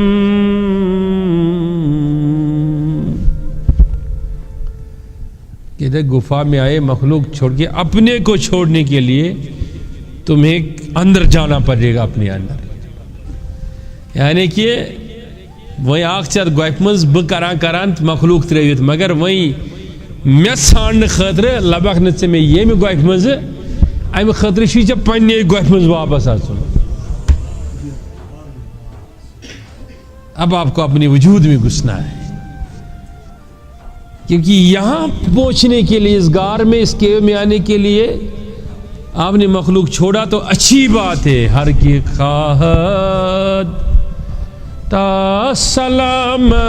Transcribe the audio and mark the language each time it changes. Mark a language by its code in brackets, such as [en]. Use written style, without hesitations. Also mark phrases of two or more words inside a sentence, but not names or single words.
[ur] کہتے گفا میں آئے مخلوق چھوڑ کے اپنے کو چھوڑنے کے لیے تمہیں اندر جانا پڑے گا اپنے اندر. [ks] یعنی کہ وہی آخ چت گوپھ مز بہ کران مخلوق ترٛٲوِتھ مگر وہی مے ژھانڈنہٕ خٲطرٕ لبکھ نہٕ ژےٚ مےٚ ییٚمہِ گوپھِ منٛزٕ امہِ خٲطرٕ چھُے ژےٚ پنٛنے گوپھِ منٛز واپس اژُن. [ur] اب آپ کو اپنے وجود میں گھسنا ہے کیونکہ یہاں پہنچنے کے لیے اس غار میں اس کیو میں آنے کے لیے آپ نے مخلوق چھوڑا تو اچھی بات ہے. [fa] ہر کی خواہد تا سلامت